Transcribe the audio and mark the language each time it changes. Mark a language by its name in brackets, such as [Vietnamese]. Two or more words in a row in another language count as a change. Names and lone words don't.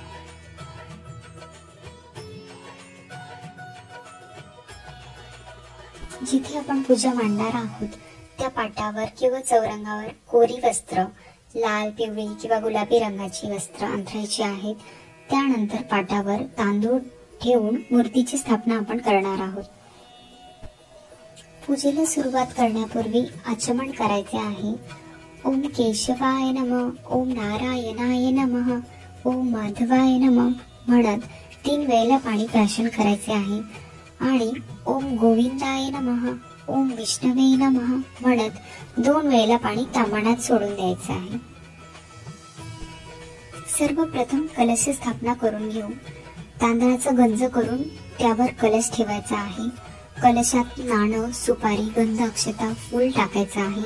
[Marathi] जिथे आपण पूजा मांडणार आहोत त्या पाटावर किंवा चौरंगावर कोरी वस्त्र, लाल, पिवळी किंवा गुलाबी रंगाची वस्त्र अंथरायची आहेत. त्यानंतर पाटावर तांदूळ ठेवून मूर्तीची स्थापना आपण करणार आहोत. पूजेला सुरुवात करण्यापूर्वी आचमन करायचे आहे. [Sanskrit] ओम केशवाय नमः, ओम नारायणाय नमः, ओम माधवाय नमः [Marathi] म्हणत 3 वेळेला पाणी प्राशन करायचे आहे आणि [Sanskrit] ओम गोविंदाय नमः, ओम विष्णवे नमः [Marathi] म्हणत 2 वेळेला पाणी ताम्हाणात सोडून द्यायचे आहे. सर्वप्रथम कलश स्थापना करून घेऊ. तांदळाचा गंज करून त्यावर कलश ठेवायचा आहे. कलशात नाणं, सुपारी, गंध, अक्षता, फूल टाकायचं आहे.